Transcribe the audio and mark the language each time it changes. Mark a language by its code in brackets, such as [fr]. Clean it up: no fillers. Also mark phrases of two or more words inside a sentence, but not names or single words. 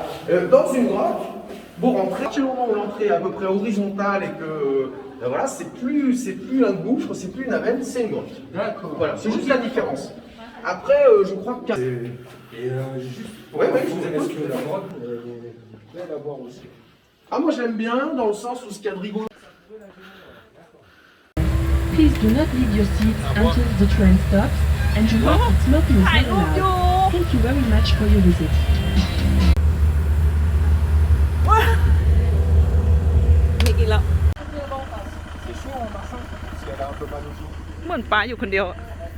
[fr] Dans une grotte, vous rentrez, à partir du moment où l'entrée est à peu près horizontale et que voilà, c'est plus un gouffre, c'est plus une aven, c'est une grotte. D'accord. Voilà, c'est juste la différence. Après, je crois que. Juste. Oui, je vous écoute. Est-ce que la grotte belle à voir aussi? Ah, moi j'aime bien dans le sens où ce qu'il y a de rigolo. [en] Please do not leave your seats until the train stops, and you note that smoking is not allowed. Thank you very much for your visit. [th] มีอีกแล้ว [fr] C'est chaud en marchant, parce qu'elle a un peu mal aux os. [th] เหมือนป้าอยู่คนเดียวอะ